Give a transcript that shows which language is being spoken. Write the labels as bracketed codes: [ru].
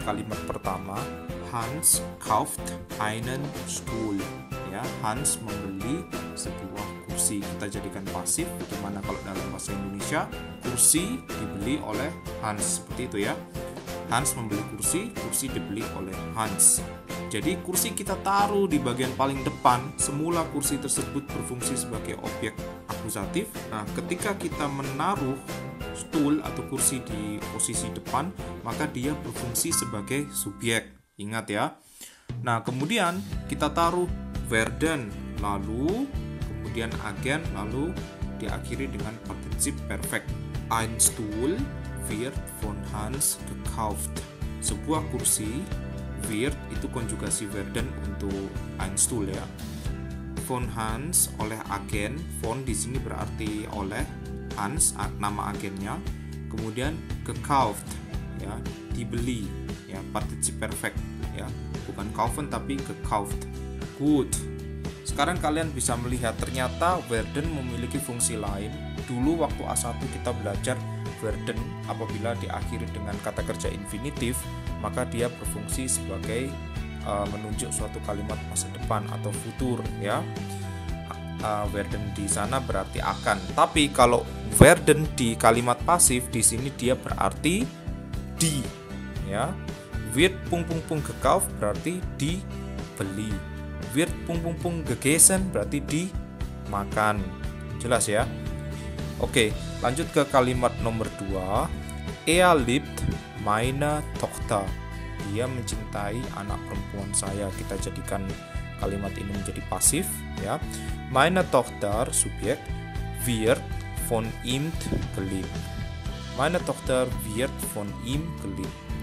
[id] Kalimat pertama, [de] Hans kauft einen Stuhl. [id] Ya, Hans membeli sebuah kursi. Kita jadikan pasif, bagaimana kalau dalam bahasa Indonesia kursi dibeli oleh Hans, seperti itu ya. Hans membeli kursi, kursi dibeli oleh Hans. Jadi kursi kita taruh di bagian paling depan. Semula kursi tersebut berfungsi sebagai objek akusatif. Nah, ketika kita menaruh stool atau kursi di posisi depan, maka dia berfungsi sebagai subjek. Ingat ya. Nah, kemudian kita taruh werden, lalu kemudian agen, lalu diakhiri dengan partisip perfect. [de] Ein Stuhl wird von Hans gekauft. [id] Sebuah kursi, wird itu konjugasi werden untuk ein Stuhl ya. Von Hans oleh agen, von di sini berarti oleh Hans, nama agennya. Kemudian gekauft ya, dibeli ya, partisip perfect ya. Bukan kaufen tapi gekauft. [en] Good. [id] Sekarang kalian bisa melihat ternyata werden memiliki fungsi lain. Dulu waktu A1 kita belajar werden apabila diakhiri dengan kata kerja infinitif, maka dia berfungsi sebagai menunjuk suatu kalimat masa depan atau futur ya. Werden di sana berarti akan. Tapi kalau werden di kalimat pasif di sini dia berarti di ya. [de] Wird gekauft [id] berarti dibeli. [de] Wird gegessen [id] berarti dimakan. Jelas ya? Oke, lanjut ke kalimat nomor 2. [de] Er liebt meine Tochter. [id] Dia mencintai anak perempuan saya. Kita jadikan kalimat ini menjadi pasif ya. [de] Meine Tochter subjek wird von ihm geliebt. Meine Tochter wird von ihm geliebt.